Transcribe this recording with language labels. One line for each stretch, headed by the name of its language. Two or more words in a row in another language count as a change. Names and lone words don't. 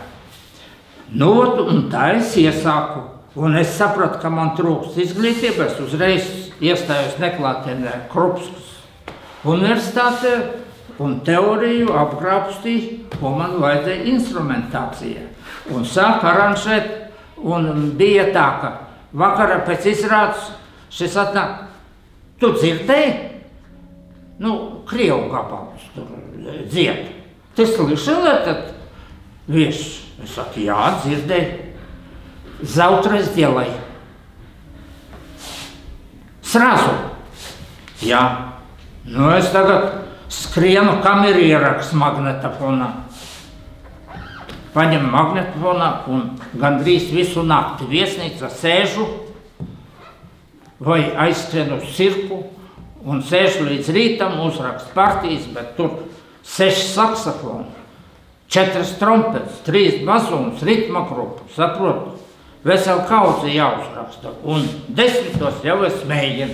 Latvian: Un tā es iesāku, un es sapratu, ka man trūkst izglītība, es uzreiz iestājos neklātienē Krupskas universitātē un teoriju apgrābstīju, ko man vajadzēja instrumentācijā. Un sāk aranžēt, un bija tā, ka vakarā pēc izrādes šis atnāk, tu dzirdēji? Крievu gabalus tur dzied.
Russian: Ты слышал этот вещь?
Latvian: Es saku, jā, dzirdēju.
Russian: Завтра сделай. Сразу.
Latvian: Jā. Es tagad skrienu, kam ir ieraksts magnetofonā. Paņem magnetofonā un gandrīz visu nakti viesnīcā sēžu vai aizskrienu uz cirku un sēžu līdz rītam, uzrakstu partijas, bet tur 6 saksofoni, 4 trompetes, 3 bazūnas, ritma grupa, saprotu, veselu kaudzi jāuzraksta, un 10 jau es mēģinu.